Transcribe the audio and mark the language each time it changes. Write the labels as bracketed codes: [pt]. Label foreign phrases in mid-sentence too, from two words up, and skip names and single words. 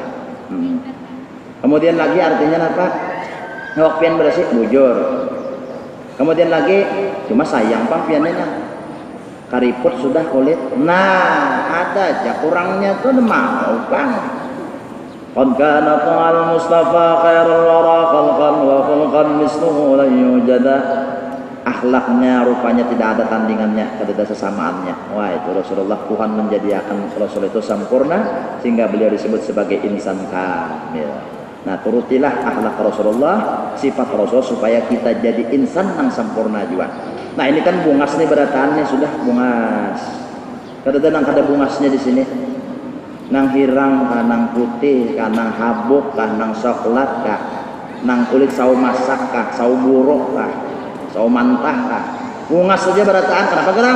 [bjn] Kemudian lagi artinya apa? Awak pian berasih, bujur. Kemudian lagi cuma sayang pang piannya kariput sudah kulit. Nah ada aja kurangnya tuh mau pang [ar] قد كان طه المصطفى خير الورى خلقا وخلقا مثله لا يوجد. [bjn] Akhlaknya rupanya tidak ada tandingannya, tidak ada sesamaannya. Wah, itu Rasulullah, Tuhan menjadikan Rasul itu sempurna sehingga beliau disebut sebagai insan kamil. Nah, turutilah akhlak Rasulullah, sifat Rasul supaya kita jadi insan yang sempurna juga. Nah, ini kan bungas nih berataannya sudah bungas. Kadang-kadang ada bungasnya di sini. Nang hirang, kah, nang putih, kah, nang habuk, kah, nang coklat, kah, nang kulit sawo masak, kah, sawo buruk, kah, sawo mantah, kah. Bungas saja berataan. Kenapa gerang?